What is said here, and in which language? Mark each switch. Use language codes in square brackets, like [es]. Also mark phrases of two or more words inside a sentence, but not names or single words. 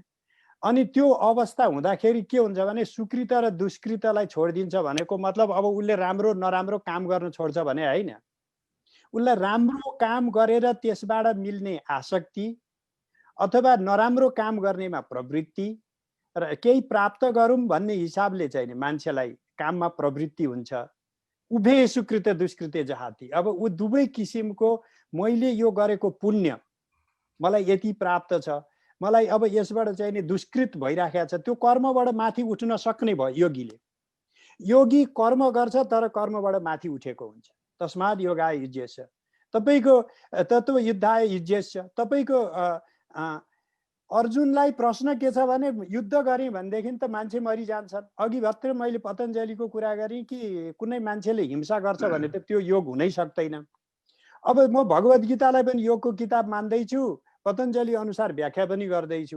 [ne] अनि त्यो अवस्था हुँदाखेरि के हुन्छ भने सुकृत र दुष्कृतलाई छोडिदिन्छ भनेको मतलब अब उसले राम्रो नराम्रो काम गर्न छोड्छ भने हैन, उसलाई राम्रो काम गरेर त्यसबाट मिल्ने आसक्ति अथवा नराम्रो काम गर्नेमा प्रवृत्ति र केही प्राप्त गरौँ भन्ने हिसाबले चाहिँ मान्छेलाई काममा प्रवृत्ति हुन्छ। [sa] उभे सुकृत दुष्कृत जहाती, [ne] अब ऊ दुवै किसिमको मैले यो गरेको पुण्य मलाई यति प्राप्त छ, मलाई अब यसबाट चाहिँ नि दुष्कृत भइराखेको छ, त्यो कर्मबाट माथि उठ्न सक्ने भयो योगीले। योगी कर्म गर्छ तर कर्मबाट माथि उठेको हुन्छ। [sa] तस्मात् योगाय युज्यस्य, तपाईको तत्व युद्धाय युज्यस्य। [ne] तपाईको अर्जुनलाई प्रश्न के छ भने युद्ध गरे भनेदेखि त मान्छे मरिजान्छन्। अघि भर्खर मैले पतञ्जलिको कुरा गरेँ कि कुनै मान्छेले हिंसा गर्छ भने त त्यो योग हुनै सक्दैन। अब म भगवत गीतालाई पनि योगको किताब मान्दैछु, पतञ्जलि अनुसार व्याख्या पनि गर्दैछु।